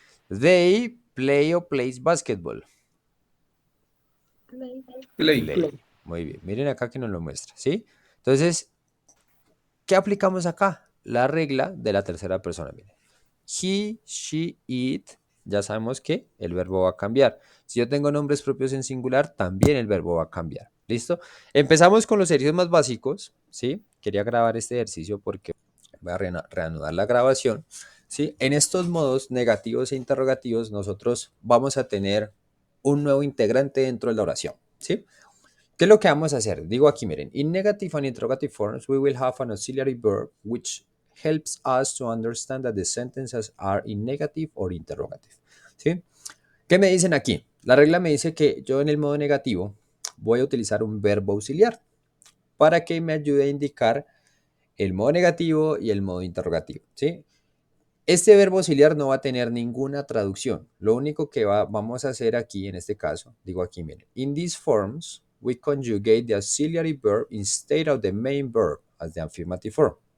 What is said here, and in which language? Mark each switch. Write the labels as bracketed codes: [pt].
[en] They play o plays basketball. Play. [es] Play. Muy bien. Miren acá que nos lo muestra, ¿sí? Entonces, ¿qué aplicamos acá? La regla de la tercera persona. Miren. He, she, it. Ya sabemos que el verbo va a cambiar. Si yo tengo nombres propios en singular, también el verbo va a cambiar. ¿Listo? Empezamos con los ejercicios más básicos, ¿sí? Quería grabar este ejercicio porque voy a reanudar la grabación, ¿sí? En estos modos negativos e interrogativos, nosotros vamos a tener un nuevo integrante dentro de la oración, ¿sí? ¿Qué es lo que vamos a hacer? Digo aquí, miren, [en] in negative and interrogative forms, we will have an auxiliary verb which helps us to understand that the sentences are in negative or interrogative. [es] ¿Sí? ¿Qué me dicen aquí? La regla me dice que yo en el modo negativo voy a utilizar un verbo auxiliar para que me ayude a indicar el modo negativo y el modo interrogativo, ¿sí? Este verbo auxiliar no va a tener ninguna traducción. Lo único que vamos a hacer aquí, en este caso, digo aquí, miren, [en] in these forms, we conjugate the auxiliary verb instead of the main verb as the affirmative form.